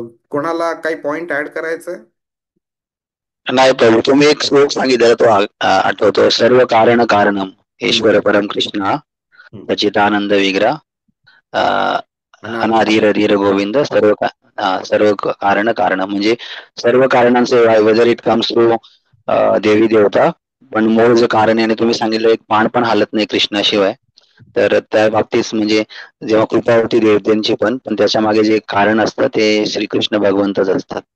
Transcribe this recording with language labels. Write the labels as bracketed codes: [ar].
[mr] कोणाला काही point add करायचंय? नाही प्रभू, तुम्ही एक श्लोक सांगितलेला तो आठवतो. [sa] सर्व कारण कारणम ईश्वर परम कृष्ण हम्म. सचिदानंद विग्रह अनादि. अनाधीर धीर गोविंद सर्व कारण कारण [mr] म्हणजे सर्व कारणांचे [en] whether it comes to [mr] देवी देवता, पण मूळ जे कारण आहे, आणि तुम्ही सांगितलं एक पान पण हालत नाही कृष्णाशिवाय. तर त्या बाबतीत म्हणजे जेव्हा कृपा होती देवतांची पण त्याच्या मागे जे कारण असतं ते श्रीकृष्ण भगवंतच असतात,